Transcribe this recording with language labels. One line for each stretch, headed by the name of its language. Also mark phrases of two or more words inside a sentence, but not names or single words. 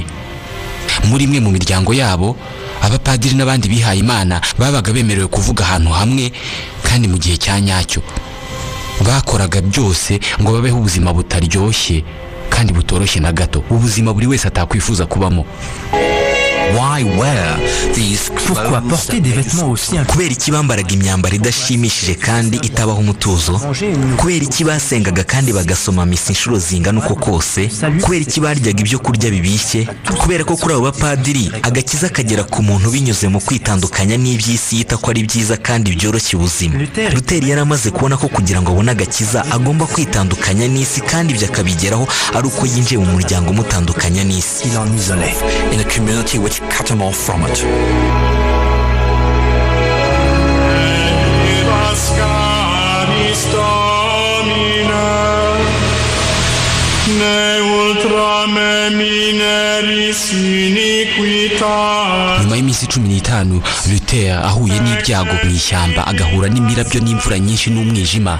Kinyarwanda: Muri imwe mu miryango yabo abapadiri n'abandi bihaye Imana babaga bemerewe kuvuga ahantu hamwe kandi mu gihe cya nyacyo. Bakoraga byose ngo babeho ubuzima butaryoshye kandi butoroshye na gato, ubuzima buri wese atakwifuza kubamo.
French: Pourquoi porter des vêtements aussi
Kinyarwanda: kubera iki bambaraga imyambaro idashimishije kandi itabaho umutuzo? Kubera iki basengaga kandi bagasoma misa inshuro zingana uko kose? Kubera iki baryaga ibyo kurya bibishye? Kubera ko kuri abo bapadiri agakiza kagera ku muntu binyuze mu kwitandukanya n'iby'isi yita ko ari byiza kandi byoroshye ubuzima. Luteri yari amaze kubona ko kugira ngo abone agakiza agomba kwitandukanya n'isi, kandi ibyo akabigeraho ari uko yinjiye mu muryango umutandukanya n'isi.
English: in a community which cut him off from it.
Kinyarwanda: Nyuma y'iminsi 15 Luther ahuye n'ibyago mu ishyamba, agahura n'imirabyo n'imvura nyinshi n'umwijima.